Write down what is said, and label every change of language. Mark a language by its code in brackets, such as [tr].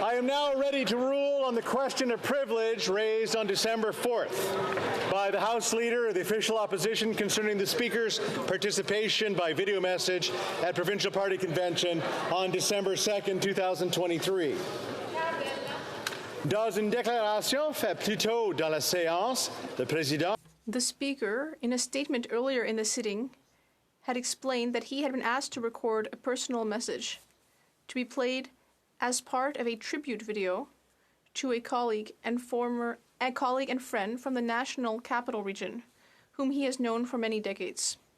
[en] now ready to rule on the question of privilege raised on December 4th by the House Leader of the Official Opposition concerning the Speaker's participation by video message at Provincial Party Convention on December 2nd, 2023. [fr] Dans une déclaration faite plus tôt dans la séance, le président. [en] The Speaker, in a statement earlier in the sitting, had explained that he had been asked to record a personal message to be played as part of a tribute video to a colleague and friend from the National Capital Region, whom he has known for many decades.